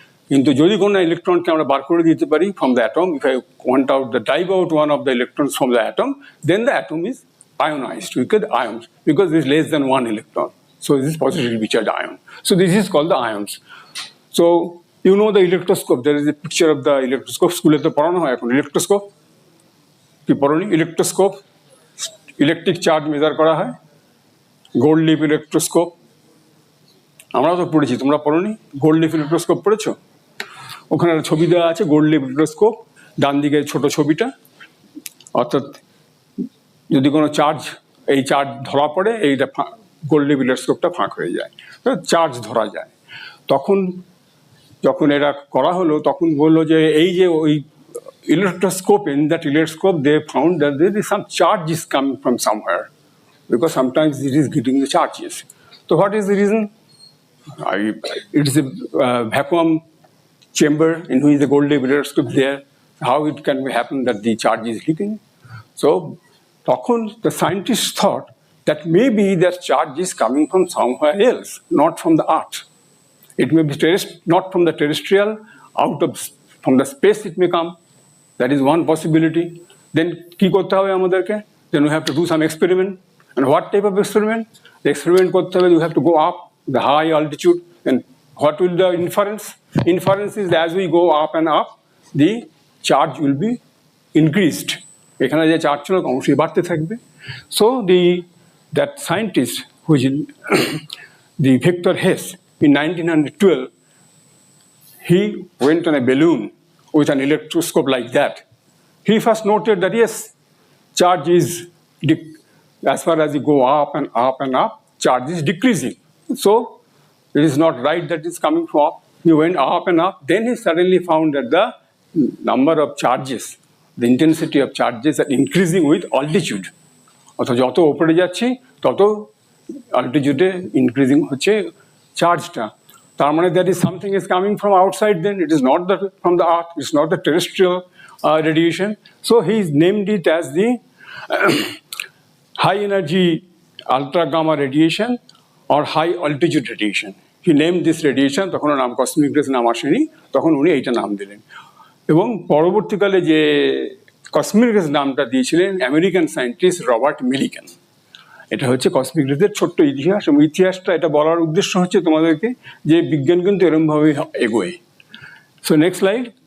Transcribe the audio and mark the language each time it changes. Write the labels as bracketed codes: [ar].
[bn] কিন্তু যদি কোনো ইলেকট্রনকে আমরা বার করে দিতে পারি [en] from the atom, if I want out the drive out one of the electrons from the atom, then the atom is ionized. We get ions because it is less than one electron. So this is positively charged ion. So this is called the ions. So you know the electroscope. There is a picture of the electroscope. [bn] স্কুলে তো পড়ানো হয় এখন electroscope. কি পড়নি? electroscope, electric charge measure করা হয়। Gold leaf electroscope আমরা তো পড়েছি, তোমরা পড়োনি? গোল্ড লিফ ইলেকট্রোস্কোপ পড়েছো? ওখানে ছবি দেওয়া আছে গোল্ড লিফ ইলেকট্রোস্কোপ, ডান দিকের ছোট ছবিটা, অর্থাৎ যদি কোনো এই চার্জ ধরা পড়ে, এইটা গোল্ড লিফ ইলেকট্রোস্কোপটা ফাঁক হয়ে যায়, চার্জ ধরা যায়। তখন যখন এটা করা হলো তখন বললো যে এই যে ওই electroscope, [en] in that electroscope they found that there is some charge is coming from somewhere, because sometimes it is getting the charges. So what is the reason? It is a vacuum chamber in which the gold leaf electroscope there. How it can happen that the charge is leaking? So তখন the scientists thought that maybe that charge is coming from somewhere else, not from the earth. It may be not from the terrestrial, from the space it may come. That is one possibility. [bn] Then কি করতে হবে আমাদেরকে? [en] Then we have to do some experiment. And what type of experiment? The experiment [bn] করতে হবে, [en] you have to go up the high altitude. And what will the inference? Inference is that as we go up and up, the charge will be increased. [bn] এখানে যে charge ছিল অবশ্যই বাড়তে থাকবে। [en] So that scientist, which is the Victor Hess, in 1912, he went on a balloon with an electroscope like that. He first noted that yes, charge is, as far as you go up and up and up, charge is decreasing. So it is not right that it's coming from up. He went up and up. Then he suddenly found that the number of charges, the intensity of charges are increasing with altitude. [bn] অর্থাৎ যত উপরে যাচ্ছি তত [en] altitude increasing [bn] হচ্ছে চার্জটা। তার মানে [en] that is something is coming from outside, then it is not from the earth, it's not the terrestrial radiation. So he named it as the high energy ultra gamma radiation or high altitude radiation. He named this radiation, [bn] তখন নাম cosmic raise নাম আসেনি, তখন উনি এইটা নাম দিলেন। এবং পরবর্তীকালে যে কসমিক রেজ নামটা দিয়েছিলেন আমেরিকান সায়েন্টিস্ট রবার্ট মিলিকান। এটা হচ্ছে কসমিক রেজের ছোট্ট ইতিহাস, এবং ইতিহাসটা এটা বলার উদ্দেশ্য হচ্ছে তোমাদেরকে যে বিজ্ঞান কিন্তু এরমভাবেই এগোয়। [en] So next slide.